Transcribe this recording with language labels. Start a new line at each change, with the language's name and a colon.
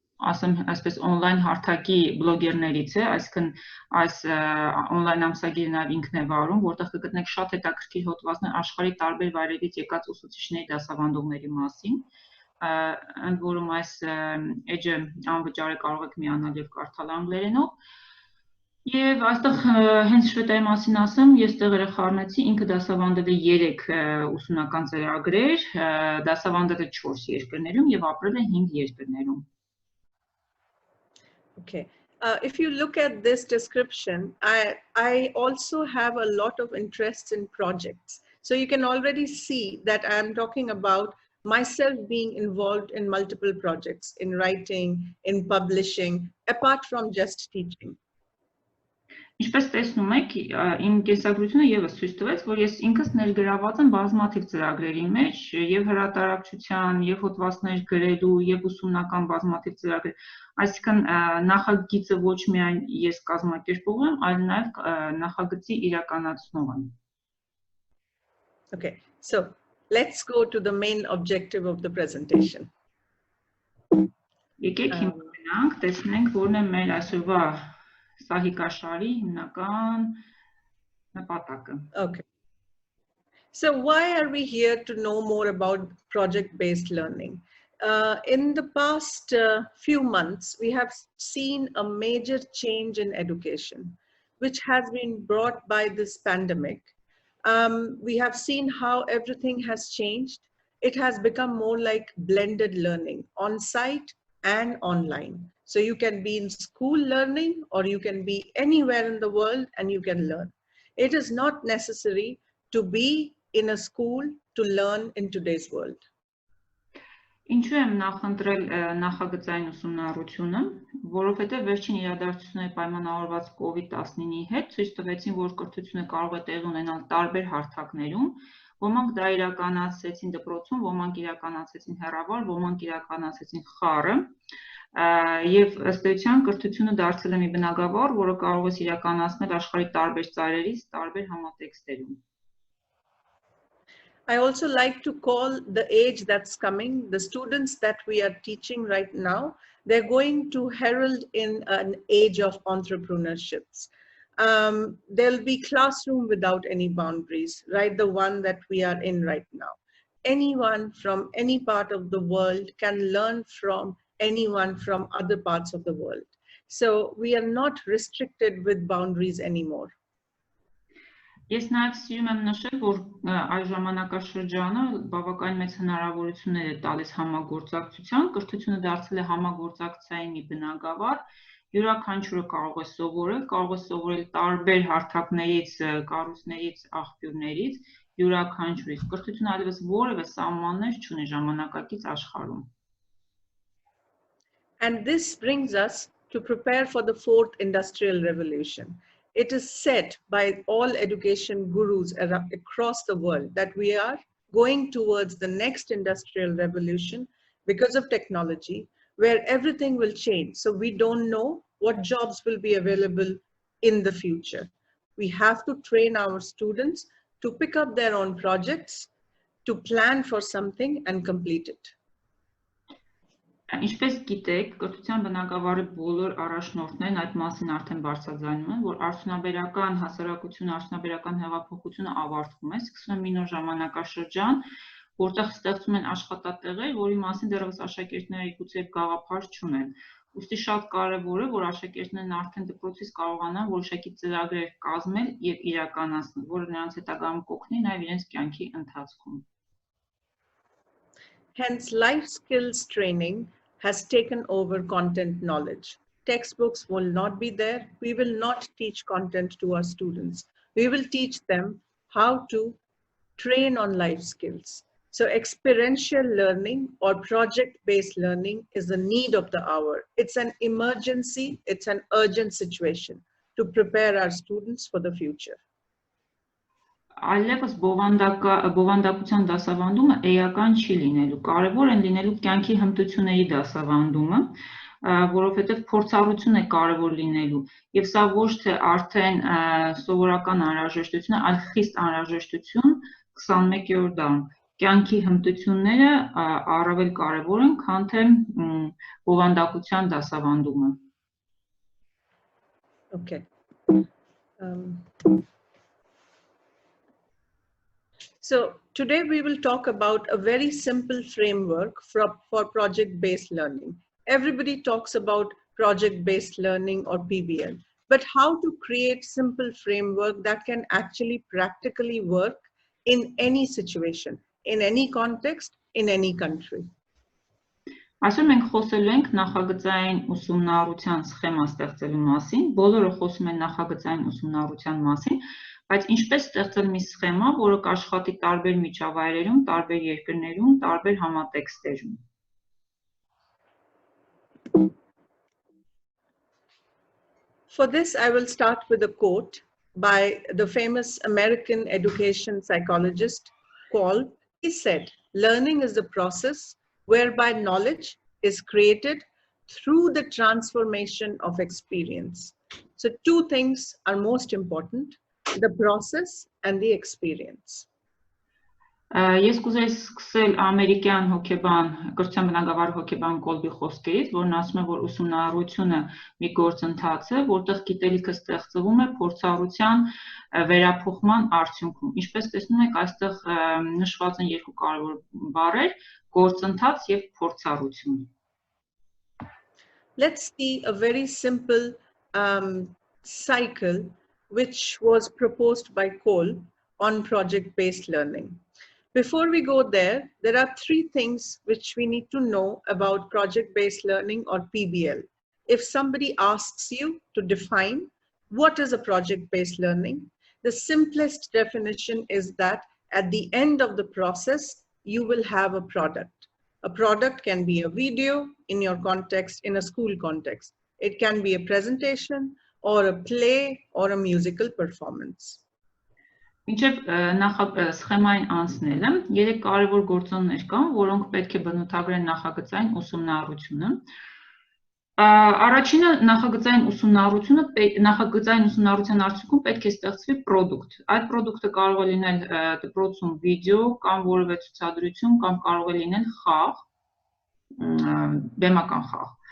Armenian: ասեմ այսպես on-line հարթակի բլոգերներից է, այսինքն այս on-line ամսագիրը նաև ինքն է վարում, որտեղ կգտնեք շատ հետաքրքիր հոդվածներ աշխարհի տարբեր վայրերից եկած ուսուցիչների դասավանդողների մասին, ընդ որում այս էջը անվճար է, կարող եք միանալ եւ կարդալ անգլերենով։ Եվ այստեղ հենց Շվետայի մասին ասեմ, ես տեղերը խառնեցի, ինքը դասավանդել է 3 ուսումնական ծրագրեր, դասավանդել է 4 երկրներում եւ ապրել է 5 երկրներում։
English: Okay. If you look at this description, I also have a lot of interest in projects. So you can already see that I'm talking about myself being involved in multiple projects, in writing, in publishing, apart from just teaching.
Armenian: Ինչպես տեսնում եք, իմ կենսագրությունը եւս ցույց տվեց, որ ես ինքս ներգրաված եմ բազմաթիվ ծրագրերի մեջ, եւ հրատարակչության, եւ հոդվածներ գրելու, եւ ուսումնական բազմաթիվ ծրագրեր, այսինքն նախագիծը ոչ միայն ես կազմակերպող եմ, այլ նաեւ նախագծի իրականացնող եմ։
English: Okay, so let's go to the main objective of the presentation.
Armenian: Եկեք հիմա գնանք, տեսնենք որն է մեր այսօրվա Սահիկաշարի հիմնական նպատակը։
English: Okay. So why are we here to know more about project-based learning? In the past few months, we have seen a major change in education, which has been brought by this pandemic. We have seen how everything has changed. It has become more like blended learning, on-site and online. So you can be in school learning, or you can be anywhere in the world and you can learn. It is not necessary to be in a school to learn in today's world.
Armenian: Ինչու եմ նախընտրել նախագծային ուսումնառությունը, որովհետև վերջին իրադարձությունների պայմանավորված COVID-19-ի հետ ցույց տվեցին, որ կրթությունը կարող է տեղի ունենալ տարբեր հարթակներում, ոմանք դա իրականացրեցին դպրոցում, ոմանք իրականացրեցին հեռավար, ոմանք իրականացրեցին խառը, եւ ըստ էության կրթությունը դարձել է մի բնագավառ, որը կարող է իրականացնել աշխարհի տարբեր ծայրերից, տարբեր համատեքստերում.
English: I also like to call the age that's coming, the students that we are teaching right now, they're going to herald in an age of entrepreneurships. There'll be classroom without any boundaries, right? The one that we are in right now. Anyone from any part of the world can learn from anyone from other parts of the world. So we are not restricted with boundaries anymore.
Armenian: Ես նաև սիրում եմ նշել, որ այս ժամանակաշրջանը բավականին մեծ հնարավորություններ է տալիս համագործակցության, կրթությունը դարձել է համագործակցային մի բնագավառ, յուրաքանչյուրը կարող է սովորել տարբեր հարթակներից, կառույցներից, աղբյուրներից, յուրաքանչյուրից, կրթությունը այլևս որևէ սահմաններ չունի ժամանակակից աշխարհում.
English: And this brings us to prepare for the fourth industrial revolution. It is said by all education gurus across the world that we are going towards the next industrial revolution because of technology, where everything will change. So we don't know what jobs will be available in the future. We have to train our students to pick up their own projects, to plan for something and complete it.
Armenian: Ինչպես գիտեք, կրթության բնագավառի բոլոր առաջնորդներն այդ մասին արդեն բարձրաձայնում են, որ արդյունաբերական հասարակությունը, արդյունաբերական հեղափոխությունը ավարտվում է, սկսվում է մի նոր ժամանակաշրջան, որտեղ ստեղծում են աշխատատեղեր, որի մասին դեռևս աշակերտները գուցե գաղափար չունեն։ Ուստի շատ կարևոր է, որ աշակերտներն արդեն դպրոցից կարողանան որոշակի ծրագրեր կազմել եւ իրականացնել, որը նրանց հետագայում կօգնի նաեւ իրենց կյանքի ընթացքում։
English: Hence, life skills training has taken over content knowledge. Textbooks will not be there. We will not teach content to our students. We will teach them how to train on life skills. So experiential learning or project-based learning is the need of the hour. It's an emergency, it's an urgent situation to prepare our students for the future.
Armenian: Այլևս բովանդակության դասավանդումը էական չի լինելու, կարևոր են լինելու կյանքի հմտությունների դասավանդումը, որովհետև փորձառություն է կարևոր լինելու, եւ սա ոչ թե արդեն սովորական անհրաժեշտություն է, այլ խիստ անհրաժեշտություն 21-րդ դարում։ Կյանքի հմտությունները առավել կարևոր են, քան թե բովանդակության դասավանդումը։
English: Okay. So today we will talk about a very simple framework for project-based learning. Everybody talks about project-based learning or PBL, but how to create simple framework that can actually practically work in any situation, in any context, in any country.
Armenian: Այսօր մենք խոսելու ենք նախագծային ուսումնառության սխեմա ստեղծելու մասին, բոլորը խոսում են նախագծային ուսումնառության մասին, բայց ինչպես ստեղծել մի սխեմա, որը կաշխատի տարբեր միջավայրերում, տարբեր երկրներում, տարբեր համատեքստերում։
English: For this, I will start with a quote by the famous American education psychologist Kolb. He said, "Learning is the process whereby knowledge is created through the transformation of experience." So two things are most important, the process and the experience.
Armenian: Ես կուզեի սկսել ամերիկյան հոգեբան, կրթության բնագավառ հոգեբան Կոլբի խոսքերից, որն ասում է, որ ուսումնառությունը մի գործընթաց է, որտեղ գիտելիքը ստեղծվում է փորձառության վերափոխման արդյունքում։ Ինչպես տեսնում եք, այստեղ նշված են երկու կարևոր բառեր՝ գործընթաց եւ փորձառություն։
English: Let's see a very simple cycle which was proposed by Cole on project-based learning. Before we go there, there are three things which we need to know about project-based learning or PBL. If somebody asks you to define what is a project-based learning, the simplest definition is that at the end of the process, you will have a product. A product can be a video in your context, in a school context. It can be a presentation or a play or a musical performance.
Armenian: Մինչև սխեմային անցնելը, երեք կարևոր գործոններ կան, որոնք պետք է բնութագրեն նախագծային ուսումնառությունը։ Առաջինը նախագծային ուսումնառության արդյունքում պետք է ստեղծվի product։ Այդ product-ը կարող է լինել դպրոցում վիդեո կամ որևէ ցուցադրություն կամ կարող է լինել խաղ, բեմական խաղ։